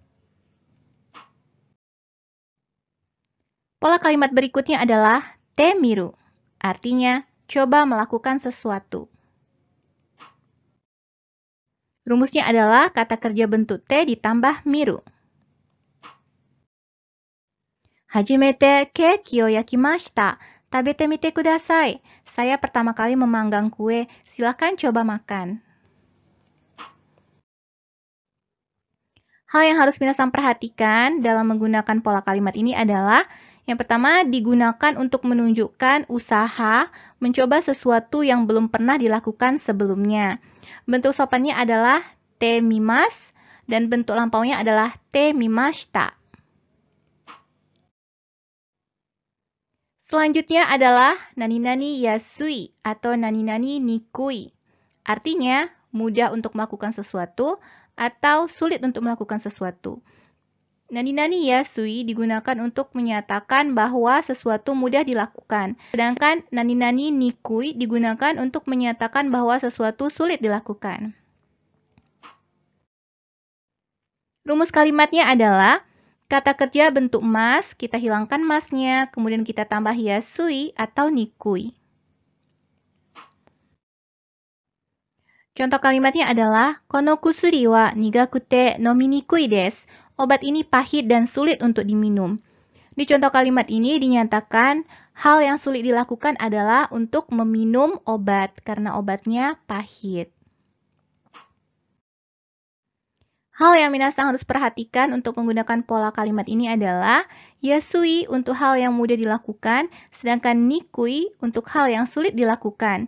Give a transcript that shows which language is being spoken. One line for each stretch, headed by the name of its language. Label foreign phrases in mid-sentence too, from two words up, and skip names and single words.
Indonesian: Pola kalimat berikutnya adalah
Japanese: てみる,
Indonesian: artinya coba melakukan sesuatu. Rumusnya adalah kata kerja bentuk te ditambah miru.
Japanese: 初めてケーキを焼きました. 食べてみてください.
Indonesian: Saya pertama kali memanggang kue, silakan coba makan. Hal yang harus minasang perhatikan dalam menggunakan pola kalimat ini adalah yang pertama, digunakan untuk menunjukkan usaha mencoba sesuatu yang belum pernah dilakukan sebelumnya. Bentuk sopannya adalah
Japanese: てみます
Indonesian: dan bentuk lampaunya adalah
Japanese: てみました.
Indonesian: Selanjutnya adalah
Japanese: 何々やすい
Indonesian: atau
Japanese: 何々にくい.
Indonesian: Artinya, mudah untuk melakukan sesuatu atau sulit untuk melakukan sesuatu.
Japanese: 何々やすい
Indonesian: digunakan untuk menyatakan bahwa sesuatu mudah dilakukan. Sedangkan
Japanese: 何々にくい
Indonesian: digunakan untuk menyatakan bahwa sesuatu sulit dilakukan. Rumus kalimatnya adalah kata kerja bentuk mas, kita hilangkan masnya, kemudian kita tambah yasui atau nikui. Contoh kalimatnya adalah
Japanese: この薬は苦くて飲みにくいです.
Indonesian: Obat ini pahit dan sulit untuk diminum. Di contoh kalimat ini dinyatakan hal yang sulit dilakukan adalah untuk meminum obat karena obatnya pahit. Hal yang minasang harus perhatikan untuk menggunakan pola kalimat ini adalah yasui untuk hal yang mudah dilakukan, sedangkan nikui untuk hal yang sulit dilakukan.